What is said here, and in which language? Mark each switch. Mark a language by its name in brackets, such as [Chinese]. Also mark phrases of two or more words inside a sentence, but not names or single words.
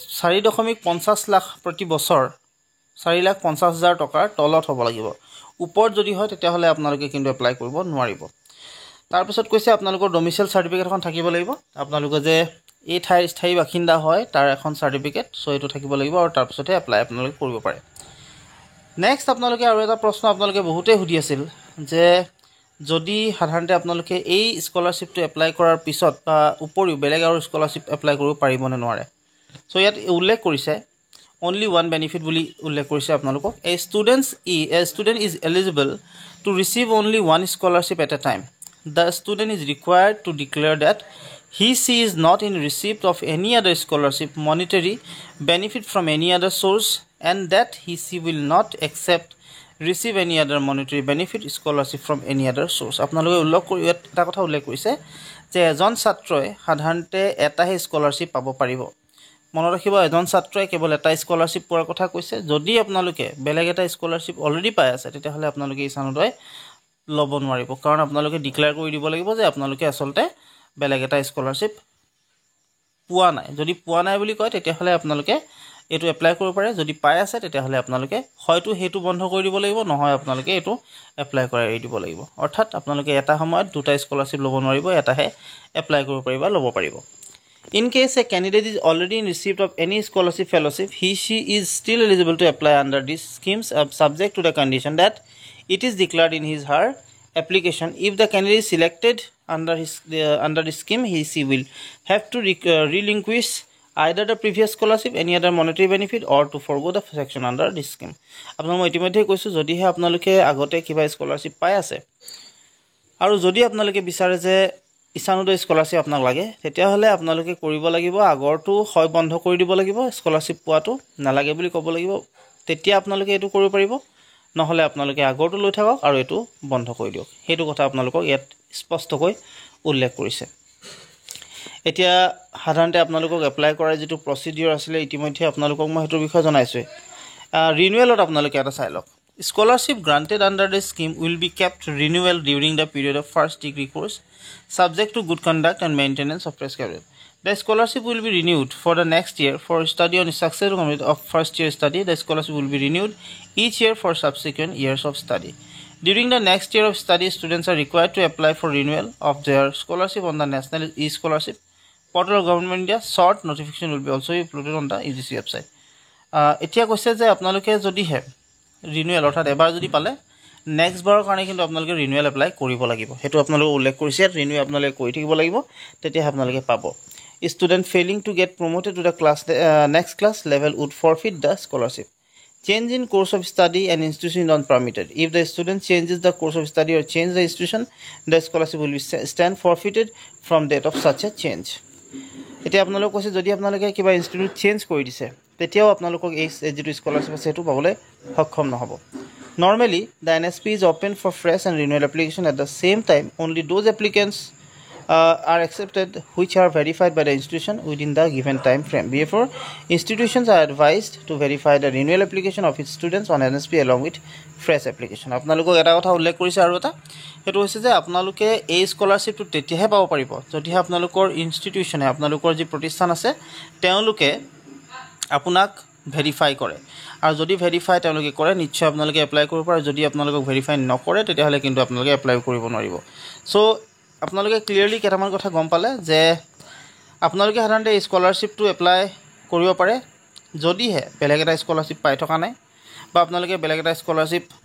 [Assamese] 4.50 লাখ প্ৰতি বছৰ 4,50,000 টকাৰ তলত হ'ব লাগিব ওপৰত যদি হয় তেতিয়া হলে আপোনালোকে কিন্তু এপ্লাই কৰিব নোৱাৰিব তাৰ পিছত কৈছে আপোনালোকৰ ডমিসাইল সাৰ্টিফিকেট এখন থাকিব লাগিব আপোনালোকে যে এই ঠাইৰ স্থায়ী বাসিন্দা হয় তাৰ এখন সাৰ্টিফিকেট সো এটো থাকিব লাগিব আৰু তাৰ পিছতে এপ্লাই আপোনালোকে কৰিব পাৰে নেক্সট আপোনালোকে আৰু এটা প্ৰশ্ন আপোনালোকে বহুতে হুদি আছিল যে যদি সাধাৰণতে আপোনালোকে এই স্কলাৰশ্বিপটো এপ্লাই কৰাৰ পিছত বা উপৰিও বেলেগ আৰু স্কলাৰশ্বিপ এপ্লাই কৰিব পাৰিব নে নোৱাৰে সো ইয়াত উল্লেখ কৰিছে [English] only one benefit [Assamese] বুলি উল্লেখ কৰিছে আপোনালোকক [English] a student is eligible to receive only one scholarship at a time the student is required to declare that she is not in receipt of any other scholarship monetary benefit from any other source and that she will not accept receive any other monetary benefit scholarship from any other source [Assamese] আপোনালোকে উল্লেখ কৰি এটা কথা উল্লেখ কৰিছে যে এজন ছাত্ৰই সাধাৰণতে এটাহে স্কলাৰশ্বিপ পাব পাৰিব মনত ৰাখিব এজন ছাত্ৰই কেৱল এটা স্কলাৰশ্বিপ পোৱাৰ কথা কৈছে যদি আপোনালোকে বেলেগ এটা স্কলাৰশ্বিপ অলৰেডি পাই আছে তেতিয়া হলে আপোনালোকে ইছানোদয় লব নোৱাৰিব কাৰণ আপোনালোকে ডিক্লেয়াৰ কৰি দিব লাগিব যে আপোনালোকে আসলতে বেলেগ এটা স্কলাৰশ্বিপ পোৱা নাই যদি পোৱা নাই বুলি কয় তেতিয়া হলে আপোনালোকে এটো এপ্লাই কৰিব পাৰে যদি পাই আছে তেতিয়া হলে আপোনালোকে হয়তো হেতু বন্ধ কৰি দিব লাগিব নহয় আপোনালোকে এটো এপ্লাই কৰি এৰি দিব লাগিব অৰ্থাৎ আপোনালোকে এটা সময়ত দুটা স্কলাৰশ্বিপ লব নোৱাৰিব এটাহে এপ্লাই কৰিব পাৰিবা লব পাৰিব [English] In case a candidate is already in receipt of any scholarship fellowship, she is still eligible to apply under these schemes subject to the condition that it is declared in her application. If the candidate is selected under the scheme, she will have to relinquish either the previous scholarship, any other monetary benefit, or to forgo the section under this scheme. [Assamese] আপোনাক মই ইতিমধ্যে কৈছো যদিহে আপোনালোকে আগতে কিবা স্কলাৰশ্বিপ পাই আছে আৰু যদি আপোনালোকে বিচাৰে যে ইছানোদয় স্কলাৰশ্বিপ আপোনাক লাগে তেতিয়া হলে আপোনালোকে কৰিব লাগিব আগৰটো হয় বন্ধ কৰি দিব লাগিব স্কলাৰশ্বিপ পোৱাটো নালাগে বুলি ক'ব লাগিব তেতিয়া আপোনালোকে এটো কৰিব পাৰিব নহলে আপোনালোকে আগৰটো লৈ থাকক আৰু এটো বন্ধ কৰি দিয়ক হেতু কথা আপোনালোকক ইয়াত স্পষ্টকৈ উল্লেখ কৰিছে এতিয়া সাধাৰণতে আপোনালোকক এপ্লাই কৰাৰ যেটো প্ৰসিডিউৰ আছিল ইতিমধ্যে আপোনালোকক মই হেতুৰ বিষয়ে জনাইছো ৰিনিউৱেলত আপোনালোকে এটা চাই লওক [English] Scholarship granted under the scheme will be kept renewal during the period of first degree course subject to good conduct and maintenance of prescribed. The scholarship will be renewed for the next year for study on successful completion of first year study. The scholarship will be renewed each year for subsequent years of study. During the next year of study, students are required to apply for renewal of their scholarship on the National E-Scholarship portal of Government India. Short notification will be also uploaded on the UGC website. [Assamese] এতিয়া কৈছে যে আপোনালোকে যদি হে ৰিনিউৱেল অৰ্থাৎ এবাৰ যদি পালে নেক্সট বাৰৰ কাৰণে কিন্তু আপোনালোকে ৰিনিউৱেল এপ্লাই কৰিব লাগিব হেতু আপোনালোকে উল্লেখ কৰিছে ৰিনিউ আপোনালোকে কৰি থাকিব লাগিব তেতিয়া আপোনালোকে পাব [English] student failing to get promoted to the class next class level would forfeit the scholarship change in course of study and institution not permitted if the student changes the course of study or change the institution the scholarship will be stand forfeited from date of such a change [Assamese] এতিয়া আপোনালোকে কৈছে যদি আপোনালোকে কিবা ইনষ্টিটিউট চেঞ্জ কৰি দিছে তেতিয়াও আপোনালোকক এই যেটো স্কলাৰশ্বিপ আছে হেতু পাবলৈ সক্ষম নহব [English] normally the NSP is open for fresh and renewal application at the same time only those applicants are accepted which are verified by the institution within the given time frame therefore institutions are advised to verify the renewal application of its students on NSP along with fresh application [Assamese] আপোনালোকক এটা কথা উল্লেখ কৰিছে আৰু এটা হেতু হৈছে যে আপোনালোকে এই স্কলাৰশ্বিপটো তেতিয়াহে পাব পাৰিব যদি আপোনালোকৰ ইনষ্টিটিউচনে আপোনালোকৰ যি প্ৰতিষ্ঠান আছে তেওঁলোকে আপোনাক ভেৰিফাই কৰে আৰু যদি ভেৰিফাই তেওঁলোকে কৰে নিশ্চয় আপোনালোকে এপ্লাই কৰিব পাৰে যদি আপোনালোকক ভেৰিফাই নকৰে তেতিয়া হলে কিন্তু আপোনালোকে এপ্লাই কৰিব নোৱাৰিব সো আপোনালোকে ক্লিয়াৰলি কেটামান কথা গম পালে যে আপোনালোকে সাধাৰণতে এই স্কলাৰশ্বিপটো এপ্লাই কৰিব পাৰে যদিহে বেলেগ এটা স্কলাৰশ্বিপ পাই থকা নাই বা আপোনালোকে বেলেগ এটা স্কলাৰশ্বিপ